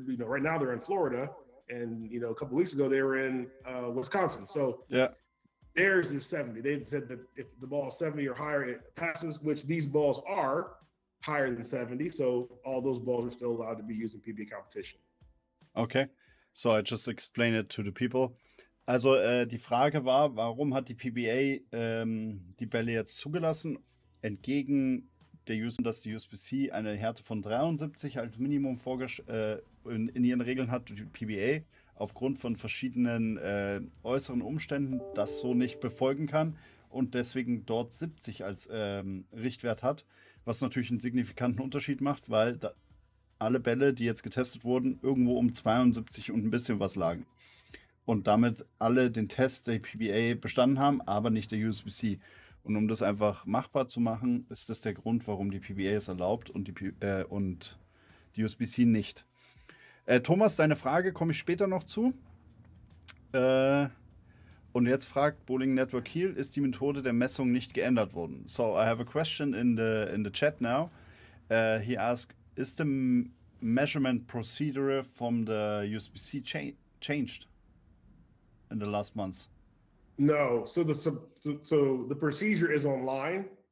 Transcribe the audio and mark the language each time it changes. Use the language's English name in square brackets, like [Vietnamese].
[English] You know, right now they're in Florida, and you know, a couple of weeks ago they were in Wisconsin. So yeah, theirs is 70. They said that if the ball is 70 or higher, it passes, which these balls are higher than 70. So all those balls are still allowed to be used in PBA competition. okay. So I just explain it to the people. [German] Also die Frage war, warum hat die PBA die Bälle jetzt zugelassen, entgegen der dass die USBC eine Härte von 73 als Minimum in ihren Regeln hat, die PBA aufgrund von verschiedenen äußeren Umständen das so nicht befolgen kann und deswegen dort 70 als Richtwert hat, was natürlich einen signifikanten Unterschied macht, weil alle Bälle, die jetzt getestet wurden, irgendwo um 72 und ein bisschen was lagen. Und damit alle den Test der PBA bestanden haben, aber nicht der USBC. Und um das einfach machbar zu machen, ist das der Grund, warum die PBA es erlaubt und die USBC nicht. Thomas, deine Frage komme ich später noch zu. Und jetzt fragt Bowling Network Kiel, ist die Methode der Messung nicht geändert worden? [English] So I have a question in the chat now. He asked, is the measurement procedure from the USBC changed in the last months? No, so the procedure is online.